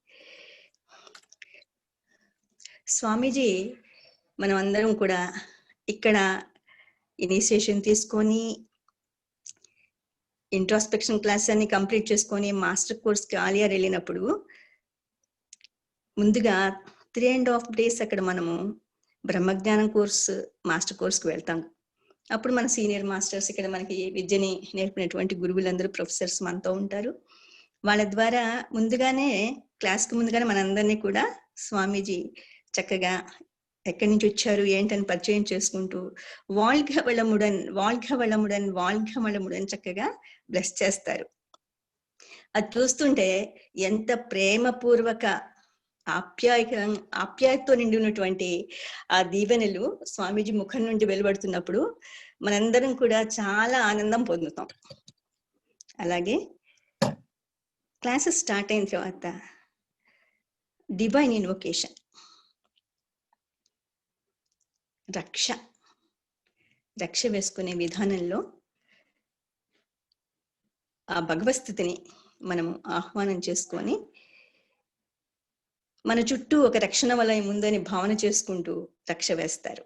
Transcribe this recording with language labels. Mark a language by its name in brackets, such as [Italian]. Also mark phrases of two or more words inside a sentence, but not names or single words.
[Telugu] స్వామీజీ మనం అందరం కూడా ఇక్కడ ఇనిషియేషన్ తీసుకొని [English] introspection class [Telugu] అన్ని కంప్లీట్ చేసుకొని [English] master courseki [Telugu] ఆలియార్ వెళ్ళినప్పుడు ముందుగా 3.5 days అక్కడ మనము బ్రహ్మజ్ఞానం [English] course master courseki [Telugu] వెళ్తాం. అప్పుడు మన [English] senior masters [Telugu] ఇక్కడ మనకి విద్యని నేర్పినటువంటి గురువులందరూ ప్రొఫెసర్స్ మనతో ఉంటారు. వాళ్ళ ద్వారా ముందుగానే క్లాస్కి ముందుగానే మనందరినీ కూడా స్వామీజీ చక్కగా ఎక్కడి నుంచి వచ్చారు ఏంటని పరిచయం చేసుకుంటూ [Tamil] வாழ்க வளமுடன் வாழ்க வளமுடன் வாழ்க வளமுடன் [Telugu] చక్కగా బ్లెస్ చేస్తారు. అది చూస్తుంటే ఎంత ప్రేమపూర్వక ఆప్యాయతతో నిండి ఉన్నటువంటి ఆ దీవెనలు స్వామీజీ ముఖం నుండి వెలువడుతున్నప్పుడు మనందరం కూడా చాలా ఆనందం పొందుతాం. అలాగే [English] classes start [Telugu] అయిన తర్వాత [English] divine invocation, [Telugu] రక్ష వేసుకునే విధానంలో ఆ భగవస్థితిని మనము ఆహ్వానం చేసుకొని మన చుట్టూ ఒక రక్షణ వలయం ఉందని భావన చేసుకుంటూ రక్ష వేస్తారు.